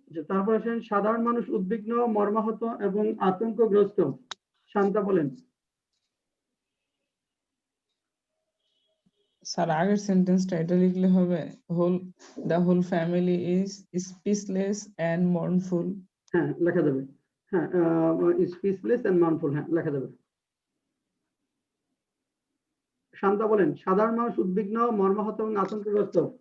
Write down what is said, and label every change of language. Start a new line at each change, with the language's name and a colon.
Bangla: তারপর আসেন সাধারণ মানুষ উদ্বিগ্ন, মর্মাহত এবং আতঙ্কগ্রস্ত। শান্তা বলেন। স্যার আগের সেন্টেন্সটা এটা লিখলে হবে,
English: the whole family is speechless and mournful.
Bangla: হ্যাঁ লেখা যাবে, হ্যাঁ স্পিচলেস এন্ড মাউন্টফুল, হ্যাঁ লেখা যাবে। শান্তা বলেন সাধারণ মানুষ উদ্বিগ্ন, মর্মাহত এবং আতঙ্কগ্রস্ত।